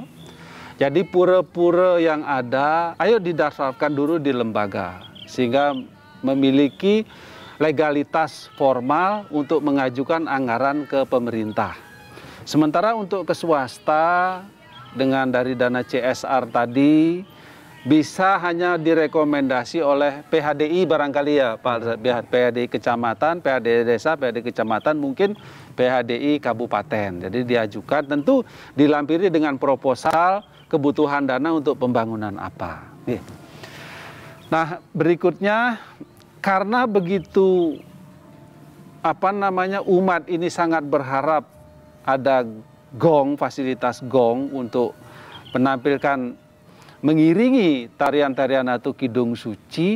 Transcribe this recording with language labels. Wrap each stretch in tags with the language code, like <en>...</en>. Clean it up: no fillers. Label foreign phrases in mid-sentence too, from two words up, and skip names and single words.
<id>Jadi pura-pura yang ada, ayo didaftarkan dulu di lembaga, sehingga memiliki legalitas formal untuk mengajukan anggaran ke pemerintah. Sementara untuk ke swasta, dengan dari dana CSR tadi, bisa hanya direkomendasi oleh PHDI barangkali ya Pak, PHDI kecamatan, PHDI desa, PHDI kecamatan, mungkin PHDI kabupaten. Jadi diajukan, tentu dilampiri dengan proposal kebutuhan dana untuk pembangunan apa. Nah, berikutnya, karena begitu umat ini sangat berharap ada gong, fasilitas gong untuk menampilkan, mengiringi tarian-tarian atau kidung suci.</id>